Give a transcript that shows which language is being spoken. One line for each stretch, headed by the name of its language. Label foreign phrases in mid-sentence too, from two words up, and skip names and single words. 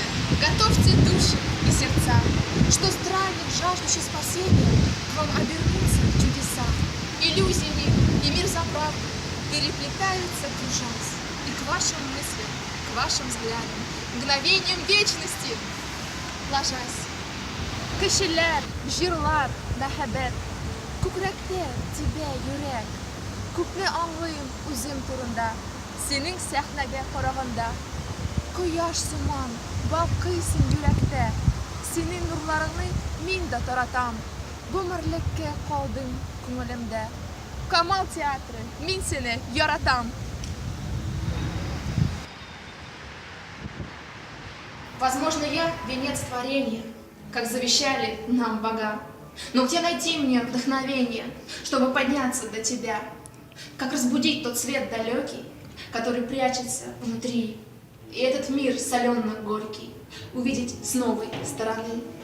Russian: Готовьте души и сердца, что странник, жаждущий спасения, к вам обернутся чудеса. Иллюзиями и мир за правду переплетаются, кружась, и к вашим мыслям, к вашим взглядам, мгновением вечности ложась.
Tatar: Кешелер, жирлар, мәхәббәт, күкрәктә тибә йөрәк, күпне аңлыйм үзем турында, синең сәхнәгә караганда. Кояш сыман, балкыйсың йөрәктә, синең нурларыңны мин дә таратам, гомерлеккә калдың күңелемдә. Камал театры, мин сине яратам.
Russian: Возможно, я венец творения, как завещали нам бога. Но где найти мне вдохновение, чтобы подняться до тебя? Как разбудить тот свет далекий, который прячется внутри, и этот мир солено-горький увидеть с новой стороны?